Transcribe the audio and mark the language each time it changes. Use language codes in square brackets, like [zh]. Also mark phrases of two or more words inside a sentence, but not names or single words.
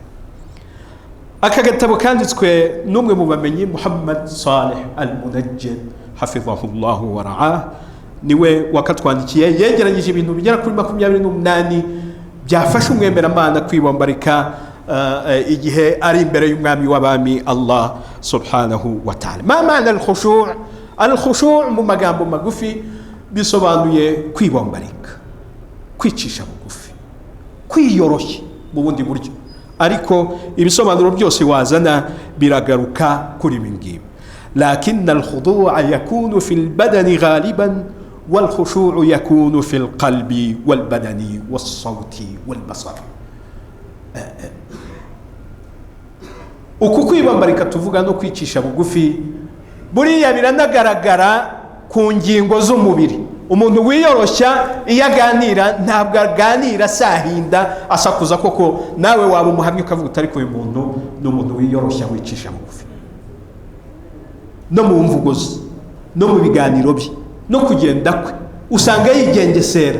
[rw] Aka gatabo kanditswe n'umwe mu bamenyi, Muhammad Salih al-Munajjid [ar] حفظه الله ورعاه, [rw] niwe wakatwandikiye. Yegeranyije ibintu bigera kuri 28 byafasha umwemeramana kwibombarika igihe ari imbere y'umwami w'abami Allah [ar] سبحانه وتعالى. ما معنى الخشوع'? [rw] Al-khushu' mu magambo magufi bisobanuye kwibombarika, kwicisha bugufi, kwiyoroshya mu bundi buryo, ariko ibisobanuro byose wazana biragaruka kuri ibi ngibi. [ar] لكن الخضوع يكون في البدن غالبا والخشوع يكون في القلب والبدن والصوت والبصر. [rw] uku kwibambarika tuvuga no kwicisha bugufi buriya biranagaragara ku ngingo z'umubiri. Umuntu wiyoroshya iyo aganira ntabwo aganira sahinda asakuza, koko nawe waba umuhamya ukavuga utari ku umuntu n'umuntu wiyoroshya wicisha bugufi, no mu mvugo ze, no mu biganiro bye, no kugenda kwe usanga yigengesera.